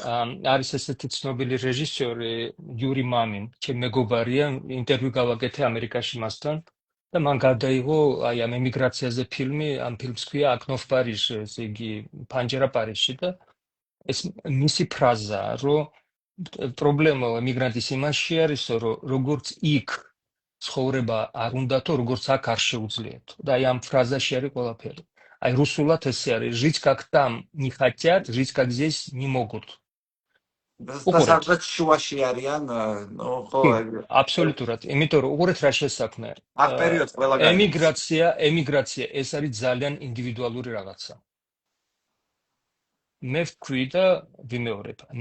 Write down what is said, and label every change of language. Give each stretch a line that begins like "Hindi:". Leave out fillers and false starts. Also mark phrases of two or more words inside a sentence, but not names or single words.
Georgian: არის ესეთი ცნობილი რეჟისორი იური მამინ, ჩემი მეგობარია, ინტერვიუ გავაკეთე ამერიკაში მასთან და მან გადაიღო აი ამ ემიგრაციაზე ფილმი, ამ ფილმს ქვია აკნოფ პარიჟი, ესე იგი ფანჯერა პარიჟში და ეს მისი ფრაზაა, რომ პრობლემა ემიგრანტის იმაში არის, რომ როგორც იქ ცხოვრება არ უნდათო, როგორც აქ არ შეუძლიათ. და აი ამ ფრაზაში არის ყველაფერი. აი რუსულად ესე არის,
Russian: жить как там не хотят, жить как здесь не могут.
Georgian: და სადღაც შუაში არიან, ხო, აბსოლუტურად. იმიტომ რომ უყურეთ რა შესაქმე. აქ პერიოდს ყველა ემიგრაცია ეს არის ძალიან ინდივიდუალური რაღაცა. მე ვქვი და ვიმეორებ.